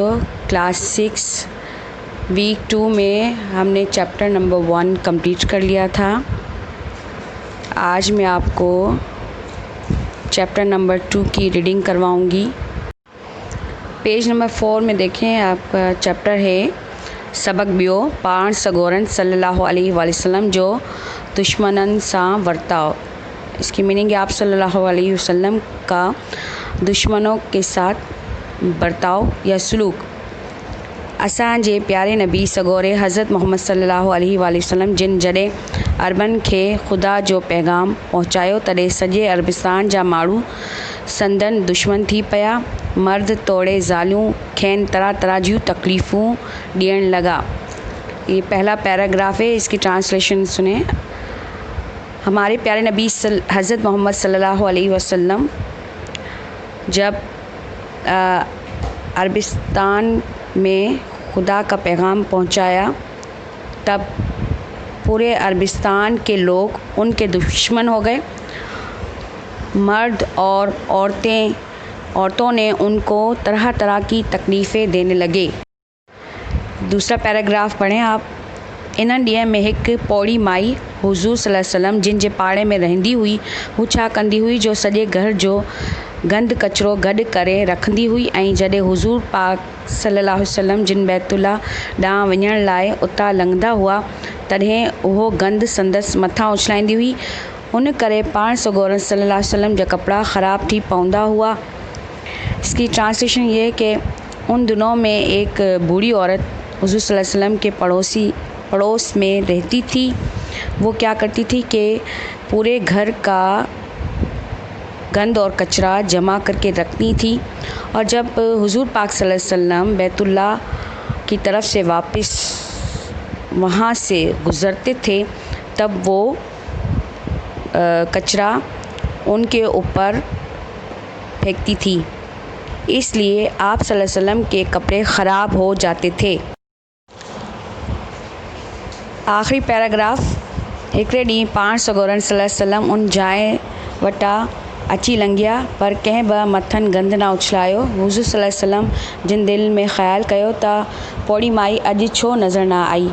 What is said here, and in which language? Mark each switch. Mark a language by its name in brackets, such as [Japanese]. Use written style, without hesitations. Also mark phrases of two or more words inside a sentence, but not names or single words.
[Hindi] क्लास 6 वीक 2 में हमने चैप्टर नंबर 1 कंप्लीट कर लिया था। आज मैं आपको चैप्टर नंबर 2 की रीडिंग करवाऊंगी। पेज नंबर 4 में देखें, आपका चैप्टर है [Sindhi] सबक बियो पाण सगोरन सल्लल्लाहु अलैहि वसल्लम जो दुश्मनन सां वर्ताव। [Hindi] इसकी मीनिंग है आप सल्लल्लाहु अलैहि वसल्लम का दुश्मनों के साथ बर्ताव या सलूक। [Sindhi] असांजे प्यारे नबी सगोरे हज़रत मोहम्मद सल्लल्लाहु अलैहि वसल्लम जिन जॾहिं अरबन खे ख़ुदा जो पैगाम पहुचायो तॾहिं सॼे अरबिस्तान जा माण्हू संदन दुश्मन थी पिया। मर्द तोड़े ज़ालियूं खेनि तरह तरह जूं तकलीफ़ूं ॾियण लॻा। [Hindi] ये पहला पैराग्राफ है, इसकी ट्रांसलेशन सुने। हमारे प्यारे नबी हज़रत मोहम्मद सल्लल्लाहु अलैहि वसल्लम जब अरबिस्तान में खुदा का पैगाम पहुंचाया तब पूरे अरबिस्तान के लोग उनके दुश्मन हो गए। मर्द और औरतों ने उनको तरह तरह की तकलीफ़ें देने लगे। दूसरा पैराग्राफ पढ़ें आप। [Sindhi] इन ॾींहं में हिकु पौड़ी माई हुज़ूर सल्लल्लाहु अलैहि वसल्लम जिन जे पाड़े में रहंदी हुई, हू छा कंदी हुई जो सॼे घर जो गंद कचिरो गॾु करे रखंदी हुई ऐं जॾहिं हुज़ूर पाक सल्लल्लाहु अलैहि वसल्लम जिन बैतुल्ला ॾांहुं वञण लाइ उतां लंघंदा हुआ तॾहिं उहो गंद संदसि मथां उछलाईंदी हुई। उन करे पाण सगोरन सल्लल्लाहु अलैहि वसल्लम जा कपिड़ा ख़राब थी पवंदा हुआ। [Hindi] इसकी ट्रांसलेशन ये है कि उन दिनों में एक बूढ़ी औरत हुज़ूर सल्लल्लाहु अलैहि वसल्लम के पड़ोस में रहती थी। वो क्या करती थी कि पूरे घर का गंद और कचरा जमा करके रखती थी, और जब हुज़ूर पाक सल्लल्लाहु अलैहि वसल्लम बैतुल्ला की तरफ से वापस वहाँ से गुज़रते थे तब वो कचरा उनके ऊपर फेंकती थी, इसलिए आप सल्लल्लाहु अलैहि वसल्लम के कपड़े ख़राब हो जाते थे। आख़िरी पैराग्राफ। [Sindhi] हिकिड़े ॾींहुं पाण सगोरन सल्लल्लाहु अलैहि वसल्लम उन जाइ वटां अची लंघिया पर कंहिं बि मथनि गंद न उछलायो। हुज़ूर सल्लल्लाहु अलैहि वसल्लम जिन दिलि में ख़्यालु कयो त पौड़ी माई अॼु छो नज़र न आई।